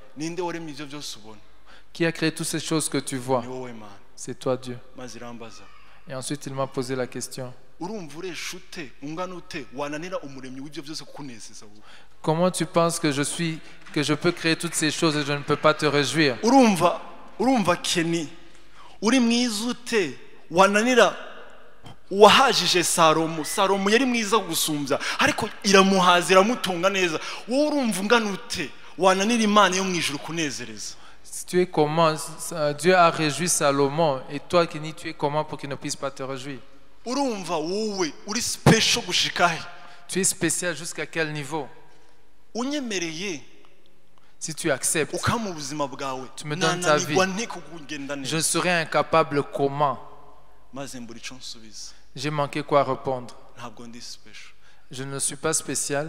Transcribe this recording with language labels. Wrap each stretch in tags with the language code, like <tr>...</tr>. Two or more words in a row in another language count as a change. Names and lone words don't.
<fr>C'est toi. Qui a créé toutes ces choses que tu vois? C'est toi, Dieu. Et ensuite, il m'a posé la question. Comment tu penses que je peux créer toutes ces choses et je ne peux pas te réjouir?</fr> <rw>wahajije Salomo yari mwiza gusumbya ariko iramuhaza iramutunga neza wowe urumva ungana ute wananira Imana yo mwijuru kunezereza?</rw> <fr>Tu es comment? Dieu a réjoui Salomon et toi Kenny, tu es comment pour qu'il ne puisse pas te réjouir?</fr> <rw>urumva wowe uri special gushikahe?</rw> <fr>Tu es spécial jusqu'à quel niveau?</fr> <rw>unyemereye</rw> <fr>si tu acceptes, tu me donnes ta vie, je serai incapable comment? J'ai manqué quoi répondre? Je ne suis pas spécial.</fr>